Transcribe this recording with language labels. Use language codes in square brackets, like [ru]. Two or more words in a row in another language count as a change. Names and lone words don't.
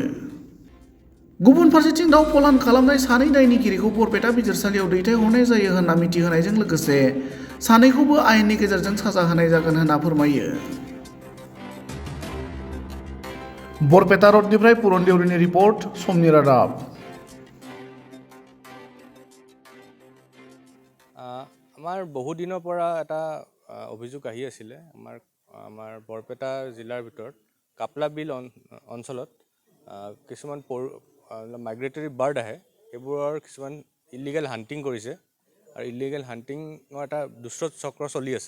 [brx] गुबुन फारसेथिं दाउ फलान खालामनाय सानै दायनिगिरिखौ बरपेटा बिजिरसालियाव दैथायहरनाय जायो होनना मिथिहोनायजों लोगोसे सानैखौबो आयेननि गेजेरजों साजा होनाय जागोन होनना फोरमायो। बरपेटा रडनिफ्राय पुरन देउरिनि रिपर्ट, समनि रादाब। [as] আমাৰ বহুদিনৰ পৰা এটা অভিযোগ আহি আছিলে আমাৰ বৰপেটা জিলাৰ ভিতৰত কাপ্লাবিল অঞ্চলত কিছুমান [en] migratory bird [as] আহে, সেইবোৰৰ কিছুমান [en] illegal hunting [as] কৰিছে আৰু [en] illegal hunting [as] এটা দুষ্ট চক্ৰ চলি আছে।